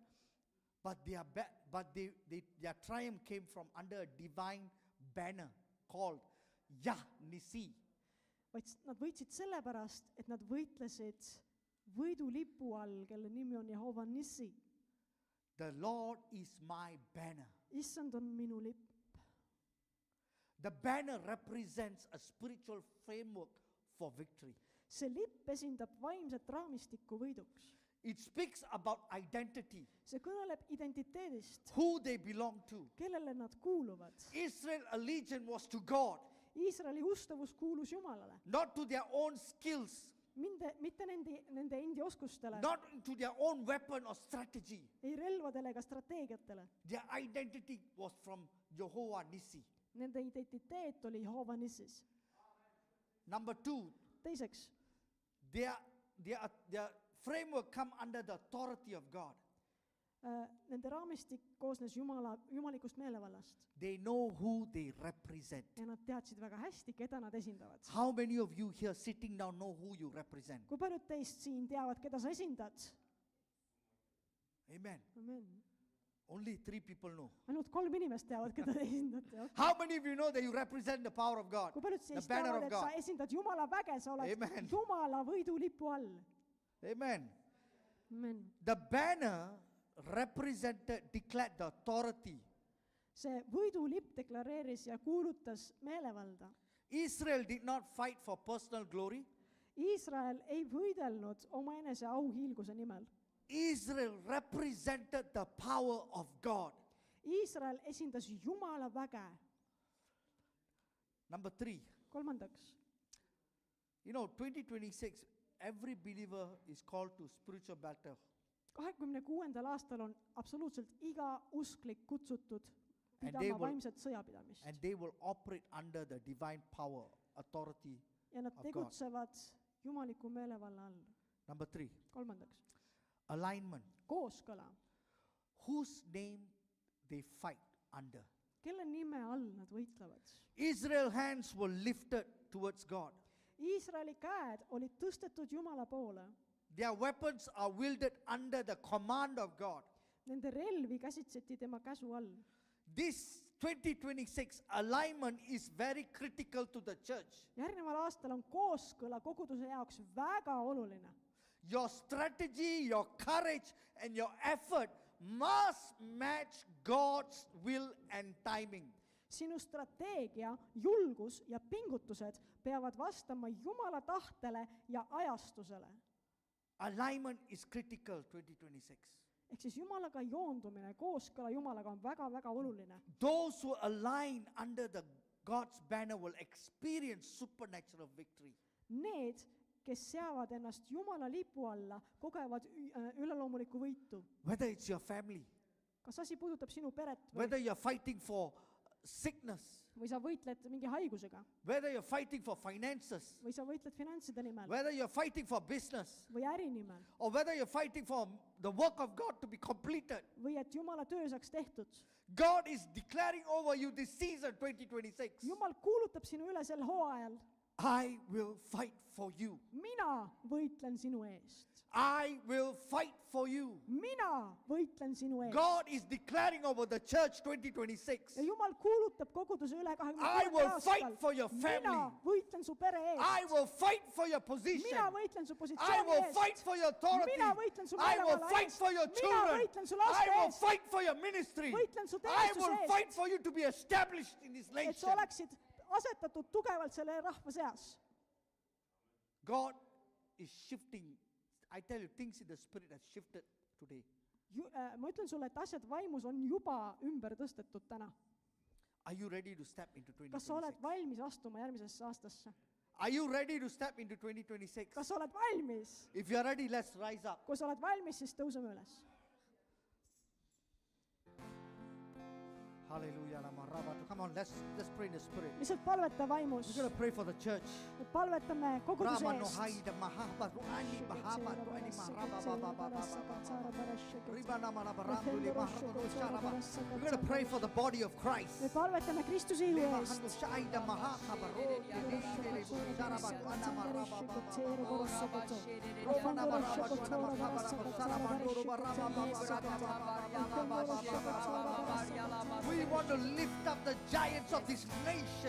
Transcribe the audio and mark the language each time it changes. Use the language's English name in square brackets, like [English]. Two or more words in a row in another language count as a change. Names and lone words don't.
[English] But their triumph came from under a divine banner called Yah Nisi. [Estonian] vaid nad võitsid sellepärast, et nad võitlesid võidulipu all, kelle nimi on Jehova Nissi. [English] The Lord is my banner. [Estonian] Issand on minu lipp. [English] The banner represents a spiritual framework for victory. [Estonian] See lipp esindab vaimset raamistikku võiduks. [English] It speaks about identity, [Estonian] See kõneleb identiteedist, [English] who they belong to. [Estonian] kellele nad kuuluvad. [English] Israel's allegiance was to God, [Estonian] Iisraeli ustavus kuulus Jumalale, [English] not to their own skills, [Estonian] mitte nende endi oskustele, [English] not to their own weapon or strategy. [Estonian] ei relvadele ega strateegiatele. [English] Their identity was from Jehovah Nissi. [Estonian] Nende identiteet oli Jehova Nissis. [English] Number two, [Estonian] Teiseks, [English] their framework come under the authority of God. [Estonian] nende raamistik koosnes jumalikust meelevallast [English] They know who they represent. [Estonian] ja nad teadsid väga hästi, keda nad esindavad. [English] How many of you here sitting down know who you represent? [Estonian] Kui paljud teist siin teavad, keda sa esindad? [English] Amen. [Estonian] Amen. [English] Only 3 people know. [Estonian] Ainult 3 inimest teavad, keda te esindate. [English] How many of you know that you represent the power of God? [Estonian] Kui paljud [English] The [Estonian] siis [English] banner [Estonian] teavad, [English] of [Estonian] et sa [English] God. [Estonian] esindad Jumala väge, sa oled [English] Amen. [Estonian] Jumala võidulipu all. [English] Amen. Amen. The banner declared the authority. [Estonian] See võidulipp deklareeris ja kuulutas meelevalda. [English] Israel did not fight for personal glory. [Estonian] Iisrael ei võidelnud omaenese auhiilguse nimel. [English] Israel represented the power of God. [Estonian] Iisrael esindas Jumala väge. [English] Number 3. [Estonian] Kolmandaks, [English] 2026, every believer is called to spiritual battle. [Estonian] 26. aastal on absoluutselt iga usklik kutsutud [English] And [Estonian] pidama [English] they will- [Estonian] vaimset sõjapidamist. [English] And they will operate under the divine power, authority. [Estonian] Ja nad [English] of God. [Estonian] tegutsevad jumaliku meelevalla all. [English] Number 3, [Estonian] Kolmandaks, [English] alignment. [Estonian] kooskõla. [English] Whose name they fight under. [Estonian] Kelle nime all nad võitlevad? [English] Israel's hands were lifted towards God. [Estonian] Iisraeli käed olid tõstetud Jumala poole. [English] Their weapons are wielded under the command of God. [Estonian] Nende relvi käsitseti tema käsu all. [English] This 2026 alignment is very critical to the church. [Estonian] Järgneval aastal on kooskõla koguduse jaoks väga oluline. [English] Your strategy, your courage, and your effort must match God's will and timing. [Estonian] Sinu strateegia, julgus ja pingutused peavad vastama Jumala tahtele ja ajastusele. [English] Alignment is critical 2026. [Estonian] Ehk siis Jumalaga joondumine, kooskõla Jumalaga on väga-väga oluline. [English] Those who align under the God's banner will experience supernatural victory. [Estonian] Need, kes seavad ennast Jumala lipu alla, kogevad üleloomulikku võitu. [English] Whether it's your family, [Estonian] Kas asi puudutab sinu peret [English] whether you're fighting for sickness, [Estonian] või sa võitled mingi haigusega [English] whether you're fighting for finances, [Estonian] või sa võitled finantside nimel [English] whether you're fighting for business, [Estonian] või äri nimel [English] or whether you're fighting for the work of God to be completed. [Estonian] või et Jumala töö saaks tehtud. [English] God is declaring over you this season 2026. [Estonian] Jumal kuulutab sinu üle sel hooajal. [English] I will fight for you. [Estonian] Mina võitlen sinu eest. [English] I will fight for you. [Estonian] Mina võitlen sinu eest. [English] God is declaring over the church 2026. [Estonian] Ja Jumal kuulutab koguduse üle [English] I [Estonian] 26. [English] will [Estonian] aastal. [English] fight for your [Estonian] Mina [English] family. [Estonian] võitlen su pere [English] I [Estonian] eest. [English] will fight for your position. [Estonian] Mina võitlen su [English] I [Estonian] positsiooni [English] will [Estonian] eest. [English] fight for your authority. [Estonian] Mina võitlen su [English] I will [Estonian] perekonna [English] fight [Estonian] eest. [English] for your [Estonian] Mina [English] children. [Estonian] võitlen su laste [English] I will [Estonian] eest. [English] fight for your ministry. [Estonian] Võitlen su [English] I [Estonian] teenistuse [English] will [Estonian] eest. [English] fight for you to be established in this [Estonian] Et [English] nation. [Estonian] sa oleksid asetatud tugevalt selle rahva seas. [English] God is shifting. I tell you, things in the spirit has shifted today. [Estonian] Ma ütlen sulle, et asjad vaimus on juba ümber tõstetud täna. [English] Are you ready to step into [Estonian] Kas sa oled [English] 2026? [Estonian] valmis astuma järgmisesse aastasse? [English] Are you ready to step into 2026? [Estonian] Kas sa oled valmis? [English] If you are ready, let's rise up. [Estonian] Kui sa oled valmis, siis tõuseme üles. [English] Hallelujah. Come on, let's pray in the spirit. [Estonian] Lihtsalt palveta vaimus. [English] We're going to pray for the church. [Estonian] Me palvetame koguduse Rama no eest. haida mahaba ruani mahaba ruani mahaba ba ba ba ba ba. Ribana mana baranduli mahaba sharaba. [English] We're going to pray for the body of Christ. [Estonian] Me palvetame Kristuse ihu Lema eest. hanu shaida mahaka baro dele sharaba tuana maraba ba ba. Romana maraba tuana mahaba sharaba ndoro baraba ba ba. [English] We want to lift up the giants of this nation.